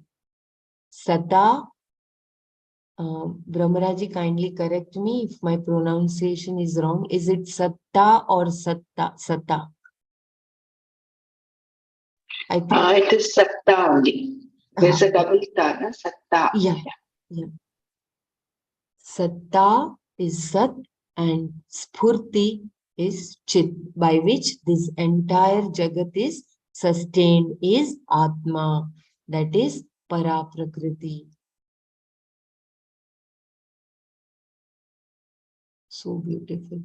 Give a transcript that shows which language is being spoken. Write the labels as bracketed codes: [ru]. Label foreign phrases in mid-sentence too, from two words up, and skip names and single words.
[en] Satta, Brahmaraji, kindly correct me if my pronunciation is wrong. Is it Satta or Satta? Satta. I think It is Satta only. There's a double ta, na? Satta. yeah. Satta is Sat and Spurti is Chit, by which this entire Jagat is sustained, is Atma, that is Paraprakriti. So beautiful.